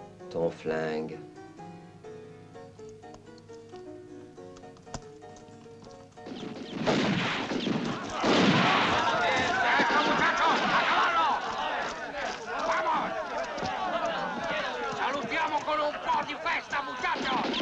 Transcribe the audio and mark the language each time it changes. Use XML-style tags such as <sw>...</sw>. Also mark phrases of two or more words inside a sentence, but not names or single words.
<fr>ton flingue.</fr> <it>Salutiamo con un po' di festa, muchachos!</it>